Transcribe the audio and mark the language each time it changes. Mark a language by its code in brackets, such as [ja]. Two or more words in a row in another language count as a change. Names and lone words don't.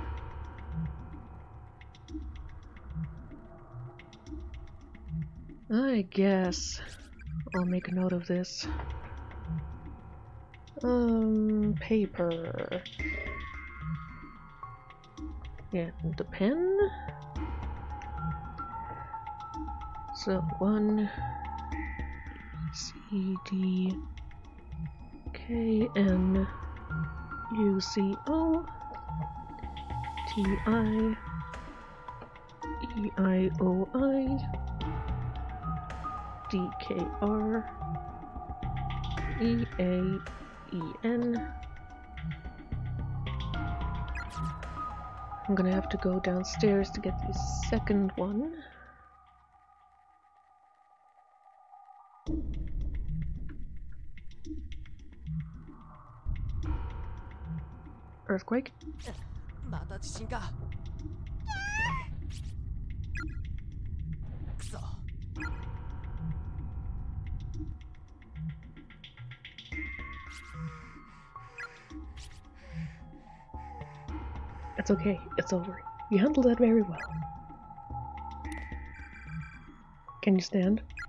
[en] I guess I'll make a note of this. Paper... Yeah, the pen. So 1 C D K N U C O T I E I O I D K R E A E N. I'm gonna have to go downstairs to get the second one. Earthquake? [ja] また地震か。くそ。 [en] It's okay. It's over. You handled that very well. Can you stand?